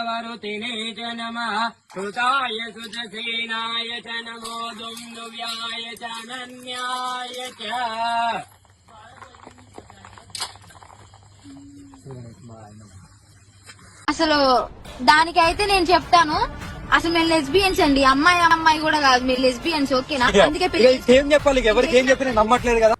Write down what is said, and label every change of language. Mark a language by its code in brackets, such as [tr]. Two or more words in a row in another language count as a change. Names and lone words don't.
[sa] मारुतिने च नमः कृताय सुतसेनाय च नमो दुन्दुव्याय च अनन्याय च। [te] అసలు దానికైతే నేను చెప్తాను, అసలు మేము లెస్బియన్స్ అండి, అమ్మాయి అమ్మాయి కూడా కాదు, మీరు లెస్బియన్స్ ఓకేనా? అందుకే ఏం చెప్పాలి, ఎవరికి ఏం చెప్పినా నమ్మట్లేదు కదా.